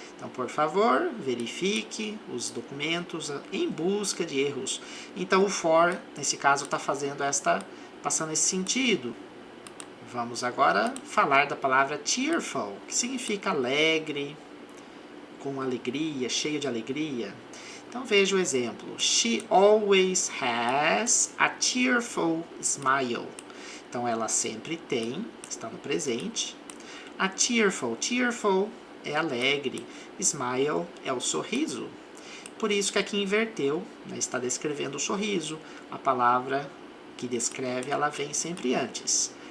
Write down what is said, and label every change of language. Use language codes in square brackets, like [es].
[pt] Então, por favor, verifique os documentos em busca de erros. Então, o for, nesse caso, está passando esse sentido. Vamos agora falar da palavra cheerful, que significa alegre, com alegria, cheio de alegria. Então, veja o exemplo. [en] She always has a cheerful smile. [pt] Então, ela sempre tem, está no presente. A cheerful é alegre, smile é o sorriso. Por isso que aqui inverteu, né, está descrevendo o sorriso. A palavra que descreve, ela vem sempre antes.